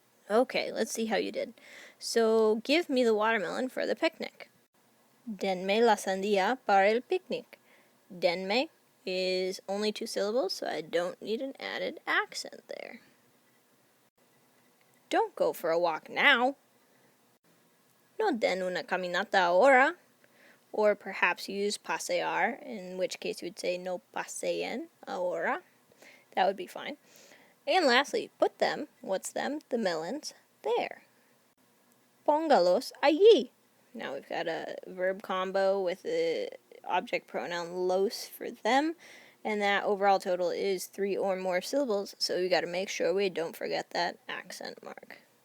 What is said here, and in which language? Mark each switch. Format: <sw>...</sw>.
<en>Okay, let's see how you did. So, give me the watermelon for the picnic.</en> <es>Denme la sandía para el picnic.</es> <en>Denme is only 2 syllables, so I don't need an added accent there. Don't go for a walk now.</en> <es>No den una caminata ahora.</es> <en>Or perhaps use pasear, in which case you would say</en> <es>no paseen ahora.</es> <en>That would be fine. And lastly, put them, what's them? The melons, there.</en> <es>Póngalos allí.</es> <en>Now we've got a verb combo with the object pronoun los for them, and that overall total is 3 or more syllables, so we got to make sure we don't forget that accent mark.</en>